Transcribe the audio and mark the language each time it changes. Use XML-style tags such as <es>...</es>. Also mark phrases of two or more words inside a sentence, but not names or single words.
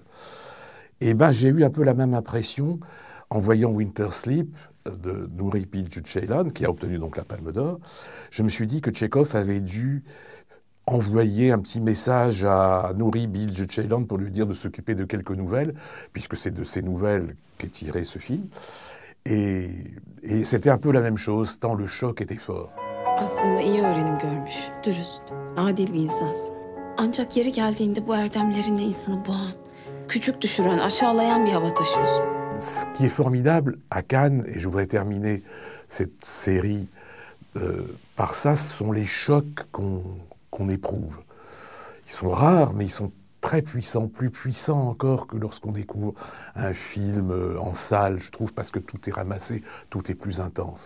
<fr>Et ben, j'ai eu un peu la même impression en voyant Winter Sleep de Nuri Bilge Ceylan, qui a obtenu donc la Palme d'Or. Je me suis dit que Tchekhov avait dû envoyer un petit message à Nuri Bilge Ceylan pour lui dire de s'occuper de quelques nouvelles, puisque c'est de ces nouvelles qu'est tiré ce film. Et c'était un peu la même chose, tant le choc était fort.</fr> <tr>Aslında iyi öğrenim görmüş, dürüst, adil bir insansın. Ancak yeri geldiğinde bu erdemlerinle insanı boğan, küçük düşüren, aşağılayan bir hava taşıyorsun.</tr> <fr>Ce qui est formidable à Cannes, et je voudrais terminer cette série par ça, ce sont les chocs qu'on éprouve. Ils sont rares, mais ils sont très puissants, plus puissants encore que lorsqu'on découvre un film en salle, je trouve, parce que tout est ramassé, tout est plus intense.</fr>